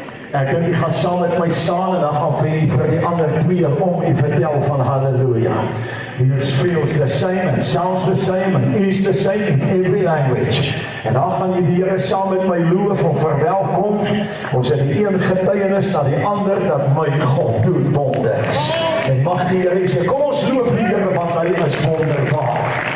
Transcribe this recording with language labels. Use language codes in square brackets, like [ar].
[af] Ek dink jy gaan saam met my staan en dan gaan vir die ander twee om en vertel van halleluja. [en] It feels the same and sounds the same and is the same in every language. [af] En dan gaan jy die Here saam met my loof en verwelkom. Ons het die een getuienis na die ander dat my God doen wonders. En mag die Here sê, kom ons loof die Here want hy is wonderbaar.